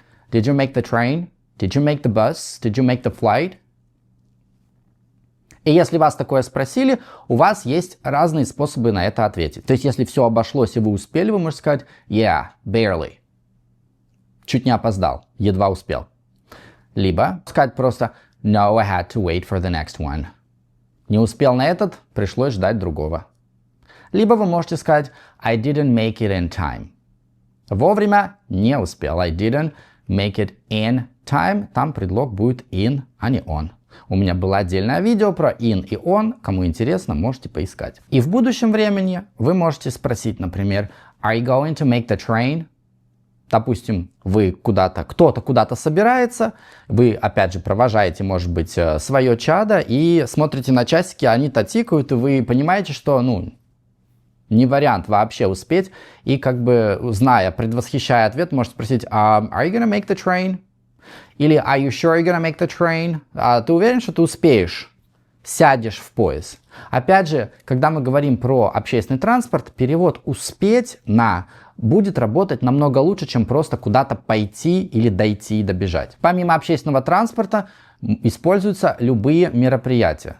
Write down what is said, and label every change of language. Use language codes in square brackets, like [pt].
[en] Did you make the train? Did you make the bus? Did you make the flight? [ru] И если вас такое спросили, у вас есть разные способы на это ответить. То есть, если все обошлось и вы успели, вы можете сказать [en] yeah, barely. [ru] Чуть не опоздал, едва успел. Либо сказать просто [en] no, I had to wait for the next one. [ru] Не успел на этот, пришлось ждать другого. Либо вы можете сказать [en] I didn't make it in time. [ru] Вовремя не успел. [en] I didn't make it in time. [ru] Там предлог будет in, а не on. У меня было отдельное видео про in и on. Кому интересно, можете поискать. И в будущем времени вы можете спросить, например, [en] Are you going to make the train? [ru] Допустим, вы кто-то куда-то собирается, вы, опять же, провожаете, может быть, свое чадо и смотрите на часики, они-то тикают, и вы понимаете, что, не вариант вообще успеть. И как бы, зная, предвосхищая ответ, можете спросить, [en] Are you gonna make the train? [ru] Или [en] Are you sure you're gonna make the train? [ru] Ты уверен, что ты успеешь? Сядешь в поезд. Опять же, когда мы говорим про общественный транспорт, перевод «успеть» на будет работать намного лучше, чем просто куда-то пойти или дойти и добежать. Помимо общественного транспорта используются любые мероприятия.